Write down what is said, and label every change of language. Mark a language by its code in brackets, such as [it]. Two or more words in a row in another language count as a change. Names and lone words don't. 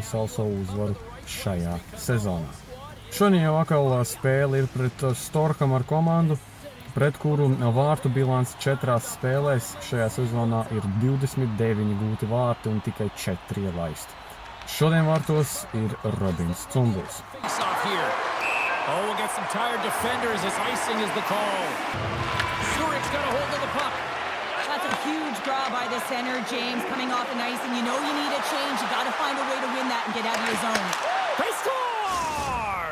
[lv] sauso uzvaru šajā sezonā. Šodien jau atkal spēle ir pret Storhamar komandu, pret kuru vārtu bilants 4 spēlēs šajā sezonā ir 29 gūti vārti un tikai 4 ielaisti. Šodien vārtos ir Robins Cumbuls. [en] Oh, we'll get some tired defenders as icing is the call. Zurich's got a hold of the puck. That's a huge draw by the center, James, coming off an icing. You know you need a change. You got to find a way to win that and get out of your zone. They score!